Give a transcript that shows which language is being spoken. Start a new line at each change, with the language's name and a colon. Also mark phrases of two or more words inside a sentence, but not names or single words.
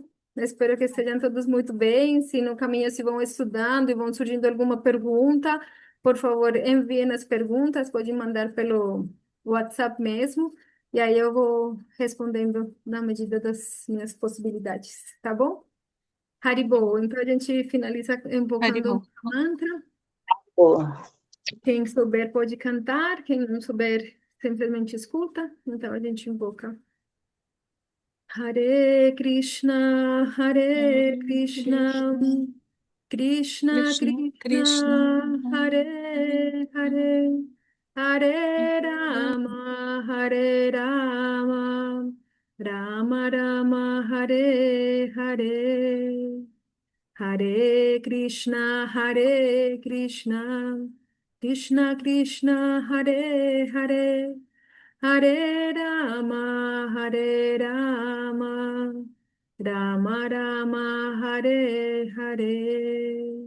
Portuguese: Eu espero que estejam todos muito bem. Se no caminho se vão estudando e vão surgindo alguma pergunta, por favor, enviem as perguntas, pode mandar pelo WhatsApp mesmo, e aí eu vou respondendo na medida das minhas possibilidades, tá bom? Haribo, então a gente finaliza invocando Haribo. um mantra. boa. Quem souber pode cantar, quem não souber simplesmente escuta. Então a gente invoca. Hare Krishna, Hare Krishna, Krishna Krishna, Krishna, Krishna, Hare Hare, Hare Rama, Hare Rama, Rama Rama, Hare Hare, Hare Krishna, Hare Krishna, Krishna Krishna, Hare Hare, Hare Rama, Hare Rama, Rama Rama, Hare Hare.